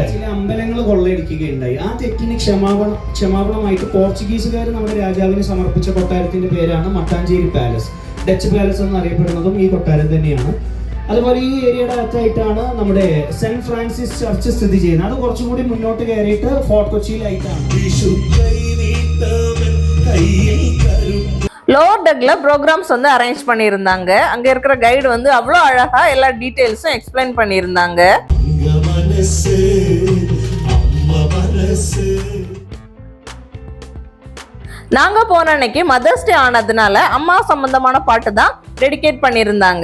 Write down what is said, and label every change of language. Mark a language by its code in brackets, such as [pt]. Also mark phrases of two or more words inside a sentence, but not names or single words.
[ml] ചില അമ്പലങ്ങൾ കൊള്ളയടിക്കുകയുണ്ടായി. ആ തെറ്റിന് ക്ഷമാപണമായിട്ട് പോർച്ചുഗീസുകാർ നമ്മുടെ രാജാവിന് സമർപ്പിച്ച കൊട്ടാരത്തിന്റെ പേരാണ് മട്ടാഞ്ചേരി പാലസ്. ഡച്ച് പാലസ് എന്നറിയപ്പെടുന്നതും ഈ കൊട്ടാരം തന്നെയാണ്. അതുപോലെ ഈ ഏരിയയുടെ അകത്തായിട്ടാണ് നമ്മുടെ സെന്റ് ഫ്രാൻസിസ് ചർച്ച് സ്ഥിതി ചെയ്യുന്നത്. അത് കുറച്ചും കൂടി മുന്നോട്ട് കയറിയിട്ട് ഫോർട്ട് കൊച്ചിയിലായിട്ടാണ്. [en] lower deck programs arrange [ta] பண்ணியிருந்தாங்க. அங்க இருக்கிற கைடு அவ்வளோ அழகா எல்லா [en] details explain [ta] பண்ணியிருந்தாங்க. நாங்க போன அன்னைக்கு [en] Mothers Day [ta] ஆனதுனால அம்மா சம்பந்தமான பாட்டு தான் டெடிகேட் பண்ணியிருந்தாங்க.